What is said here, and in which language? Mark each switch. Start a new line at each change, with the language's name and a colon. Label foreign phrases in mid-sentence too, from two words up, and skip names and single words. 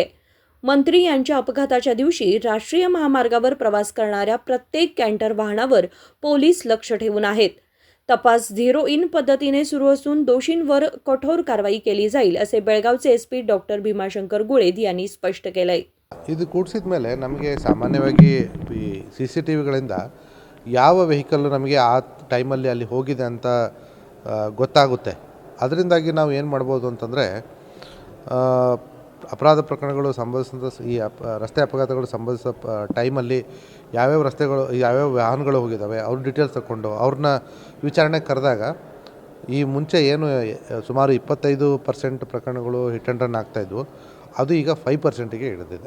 Marathi: मंत्री यांच्या अपघाताच्या दिवशी राष्ट्रीय महामार्गावर प्रवास करणाऱ्या प्रत्येक कॅन्टर वाहनावर पोलीस लक्ष ठेवून आहेत. तपास
English: zero in
Marathi: पद्धतीने सुरू असून दोषींवर कठोर कारवाई केली जाईल असे बेळगावचे एसपी डॉक्टर भीमाशंकर गुळेद यांनी स्पष्ट केलंय.
Kannada: ಇದು ಕೂಡಿಸಿದ ಮೇಲೆ ನಮಗೆ ಸಾಮಾನ್ಯವಾಗಿ ಈ CCTVಗಳಿಂದ ಯಾವ ವೆಹಿಕಲ್ ನಮಗೆ ಆ ಟೈಮಲ್ಲಿ ಅಲ್ಲಿ ಹೋಗಿದೆ ಅಂತ ಗೊತ್ತಾಗುತ್ತೆ. ಅದರಿಂದಾಗಿ ನಾವು ಏನು ಮಾಡ್ಬೋದು ಅಂತಂದರೆ ಅಪರಾಧ ಪ್ರಕರಣಗಳು ಸಂಭವಿಸಿದ ಈ ರಸ್ತೆ ಅಪಘಾತಗಳು ಸಂಭವಿಸೋ ಟೈಮಲ್ಲಿ ಯಾವ್ಯಾವ ರಸ್ತೆಗಳು ಯಾವ್ಯಾವ ವಾಹನಗಳು ಹೋಗಿದ್ದಾವೆ ಅವ್ರ ಡೀಟೇಲ್ಸ್ ತಗೊಂಡು ಅವ್ರನ್ನ ವಿಚಾರಣೆಗೆ ಕರೆದಾಗ ಈ ಮುಂಚೆ ಏನು ಸುಮಾರು 25% ಪ್ರಕರಣಗಳು
English: hit and run
Kannada: ಆಗ್ತಾಯಿದ್ವು, ಅದು ಈಗ 5%ಗೆ ಇಳಿದಿದೆ.